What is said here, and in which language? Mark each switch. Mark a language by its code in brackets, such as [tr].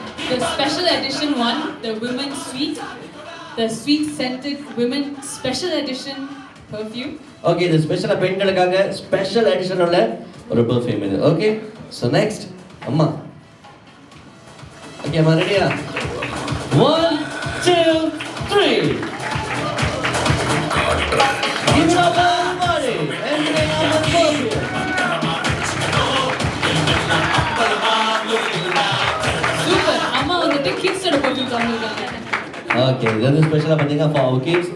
[en] The special edition one, the women's suite, the sweet scented women special edition perfume. Okay, the special [ta] பெண்களுக்காக [en] special edition உள்ள ஒரு perfume இது. Okay, so next அம்மா. [ta] Okay, அம்மா ரெடியா? [en] 1, 2, 3. Give it up everybody. Entering on the perfume. Super. [ta] அம்மா வந்துட்டு kids ஓட perfume காமிக்கிறாங்க. [en] Okay, this is special பண்ணீங்க for our kids.